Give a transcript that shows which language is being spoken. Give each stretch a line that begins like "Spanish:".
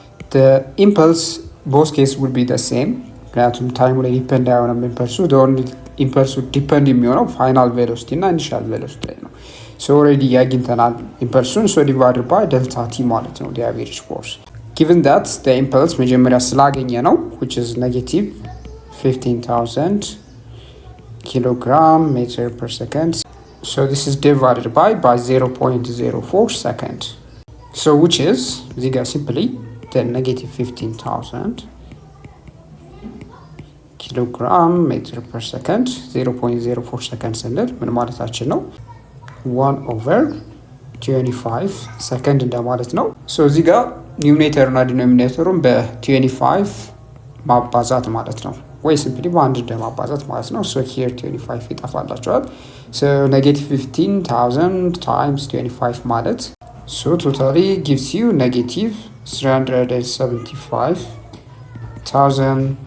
English: the impulse both cases would be the same
Amharic: ምክንያቱም ታይሙ ላይ ዲፔንድ አይሆንም ኢምፐልሱ።
English: the only ኢምፐልሱ
Amharic: ዲፔንድ የሚሆነው ፋይናል ቬሎሲቲ እና ኢኒሻል ቬሎሲቲ ላይ ነው።
English: so already
Amharic: ያግኝተናል ኢምፐልሱን
English: so divided by delta t ማለት ነው the average force given that the impulse
Amharic: መጀመሪያ ስላገኘ ነው
English: which is negative 15,000 kilogram meter per second. So this is divided by 0.04 second. So which is እዚህ ጋር simply the negative 15,000 kilogram meter per second 0.04 second
Amharic: ስንል ምን ማለታችን ነው? 1/25 second እንደማለት ነው። so እዚህ ጋር ኒውሜተር እና ዲኖሚኔተሩን በ25 ማባዛት ማለት ነው ወይ simply በአንድ እንደማባዛት ማለት ነው። so here 25 ይጠፋላችኋል።
English: so negative 15,000 times 25 ማለት so totally gives you negative 375,000